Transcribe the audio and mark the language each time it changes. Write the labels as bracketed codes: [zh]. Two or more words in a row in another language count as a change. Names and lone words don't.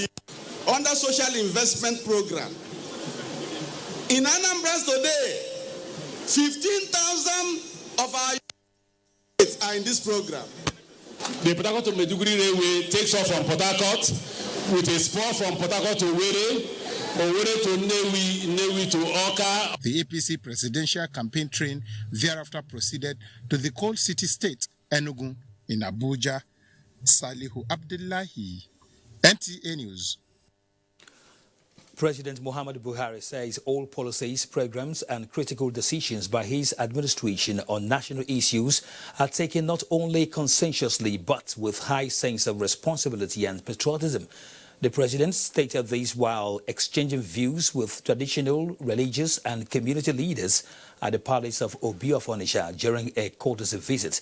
[en] Under social investment program, in Anambra today, 15,000 of our youth are in this program. The Port Harcourt to Maiduguri Railway takes off from Port Harcourt with a spur from Port Harcourt to Owerri, Owerri to Nnewi to Awka. The APC presidential campaign train thereafter proceeded to the cold city state, Enugu, in Abuja. Salihu Abdullahi, NTA News. President Muhammadu Buhari says all policies, programs and critical decisions by his administration on national issues are taken not only conscientiously but with high sense of responsibility and patriotism. The president stated this while exchanging views with traditional, religious and community leaders at the palace of Obi of Onitsha during a courtesy visit.